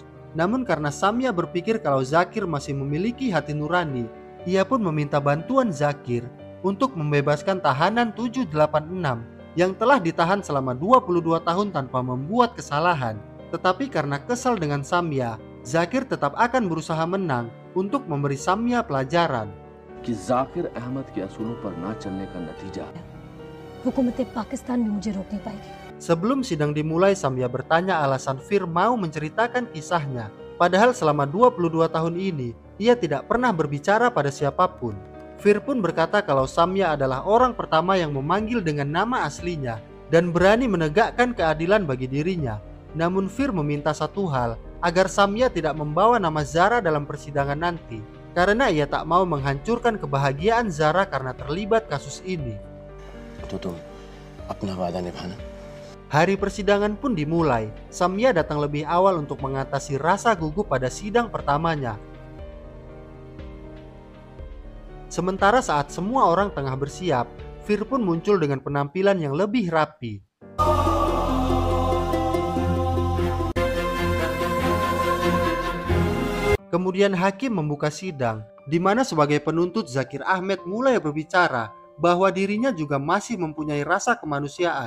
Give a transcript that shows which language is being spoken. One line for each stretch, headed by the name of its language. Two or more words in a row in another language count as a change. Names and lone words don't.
Indonesian: Namun karena Samya berpikir kalau Zakir masih memiliki hati nurani, ia pun meminta bantuan Zakir untuk membebaskan tahanan 786 yang telah ditahan selama 22 tahun tanpa membuat kesalahan. Tetapi karena kesal dengan Samya, Zakir tetap akan berusaha menang untuk memberi Samya pelajaran.
Hindi: कि जाकिर अहमद के असूलों पर ना चलने का नतीजा हुकूमत पाकिस्तान भी मुझे रोक नहीं पाएगी।
Indonesian: Sebelum sidang dimulai, Samya bertanya alasan Fir mau menceritakan kisahnya. Padahal selama 22 tahun ini, ia tidak pernah berbicara pada siapapun. Fir pun berkata kalau Samya adalah orang pertama yang memanggil dengan nama aslinya dan berani menegakkan keadilan bagi dirinya. Namun Fir meminta satu hal, agar Samya tidak membawa nama Zara dalam persidangan nanti, karena ia tak mau menghancurkan kebahagiaan Zara karena terlibat kasus ini.
Hindi: तो तुम अपना वादा निभाना.
Indonesian: Hari persidangan pun dimulai. Samya datang lebih awal untuk mengatasi rasa gugup pada sidang pertamanya. Sementara saat semua orang tengah bersiap, Fir pun muncul dengan penampilan yang lebih rapi. Kemudian hakim membuka sidang, di mana sebagai penuntut Zakir Ahmed mulai berbicara bahwa dirinya juga masih mempunyai rasa kemanusiaan.